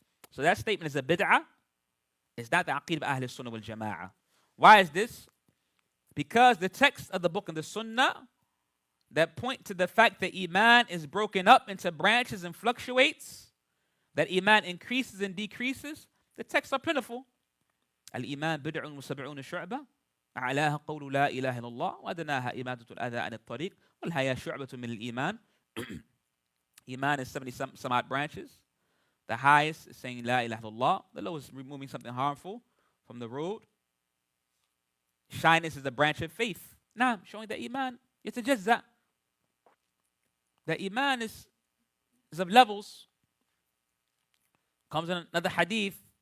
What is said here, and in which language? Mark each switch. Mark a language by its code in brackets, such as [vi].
[en] So that statement is a bid'ah. It's not the aqeedah of Ahl Sunnah wal Jama'ah. Why is this? Because the text of the book and the Sunnah that point to the fact that Iman is broken up into branches and fluctuates, that Iman increases and decreases, the texts are plentiful. [ar] Al-Iman bid'un wa sab'una shu'bah. أعلاها قول لا إله إلا الله وأدناها إماتة الأذى عن الطريق والحياة شعبة من الإيمان. [en] Iman is 70 some odd branches. The highest is saying La ilaha illallah. The lowest is removing something harmful from the road. Shyness is a branch of faith. Now, showing that Iman, yatajazza. That Iman is of levels. Comes in another hadith